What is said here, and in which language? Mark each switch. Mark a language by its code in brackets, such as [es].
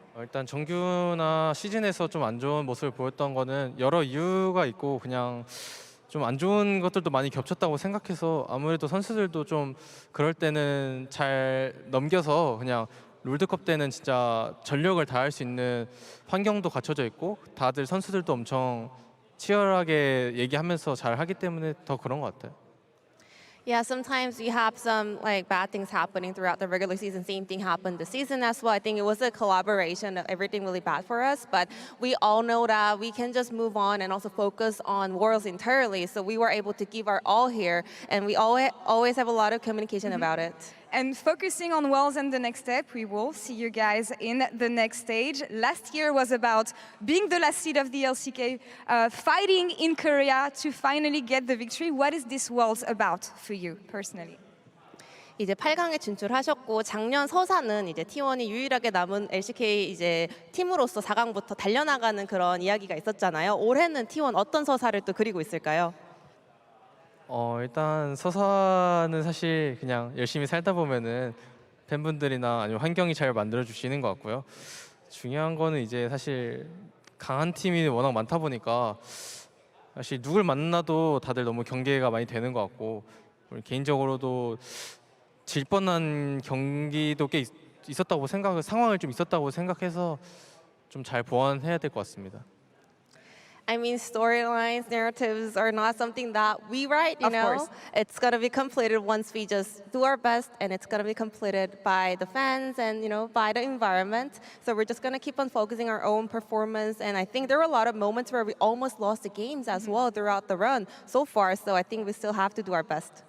[ko] 일단 정규나 시즌에서 좀 안 좋은 모습을 보였던 거는 여러 이유가 있고 그냥 좀 안 좋은 것들도 많이 겹쳤다고 생각해서 아무래도 선수들도 좀 그럴 때는 잘 넘겨서 그냥 롤드컵 때는 진짜 전력을 다할 수 있는 환경도 갖춰져 있고 다들 선수들도 엄청 치열하게 얘기하면서 잘 하기 때문에 더 그런 것 같아요. [en] Yeah, sometimes we have some like bad things happening throughout the regular season. Same thing happened this season as well. I think it was a collaboration of everything really bad for us, but we all know that we can just move on and also focus on Worlds entirely. So we were able to give our all here, and we always have a lot of communication about it. And focusing on Worlds and the next step, we will see you guys in the next stage. Last year was about being the last seed of the LCK, fighting in Keria to finally get the victory. What is this Worlds about for you personally? [ko] 이제 8강에 진출하셨고 작년 서사는 이제 T1이 유일하게 남은 LCK 이제 팀으로서 4강부터 달려나가는 그런 이야기가 있었잖아요. 올해는 T1 어떤 서사를 또 그리고 있을까요? 일단 서사는 사실 그냥 열심히 살다 보면은 팬분들이나 아니면 환경이 잘 만들어 주시는 것 같고요. 중요한 거는 이제 사실 강한 팀이 워낙 많다 보니까 사실 누굴 만나도 다들 너무 경계가 많이 되는 것 같고 개인적으로도 질 뻔한 경기도 꽤 있었다고 상황을 좀 있었다고 생각해서 좀 잘 보완해야 될 것 같습니다. [en] I mean, storylines, narratives are not something that we write, you know? Course. It's going to be completed once we just do our best, and it's going to be completed by the fans and, you know, by the environment. So we're just going to keep on focusing our own performance, and I think there were a lot of moments where we almost lost the games as well throughout the run so far, so I think we still have to do our best.